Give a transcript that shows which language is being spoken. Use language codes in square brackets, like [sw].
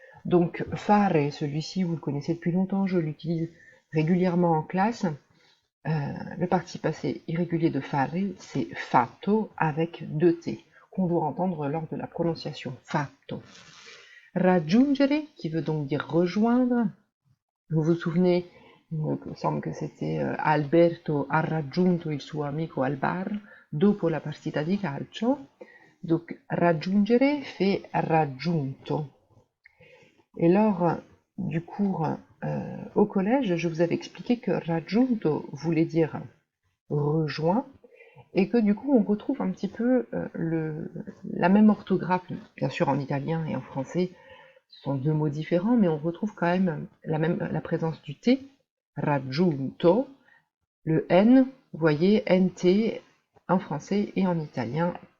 [fr] Donc fare, celui-ci vous le connaissez depuis longtemps, je l'utilise régulièrement en classe. Le participe passé irrégulier de fare, c'est fatto avec deux T, qu'on doit entendre lors de la prononciation. Fatto. Raggiungere, qui veut donc dire rejoindre. Vous vous souvenez, il me semble que c'était [it] Alberto ha raggiunto il suo amico al bar dopo la partita di calcio. [fr] Donc raggiungere fait raggiunto. Et lors du cours au collège, je vous avais expliqué que raggiunto voulait dire rejoint et que du coup on retrouve un petit peu la même orthographe, bien sûr en italien et en français, ce sont deux mots différents, mais on retrouve quand même la présence du T, raggiunto, le N, vous voyez, NT en français et en italien,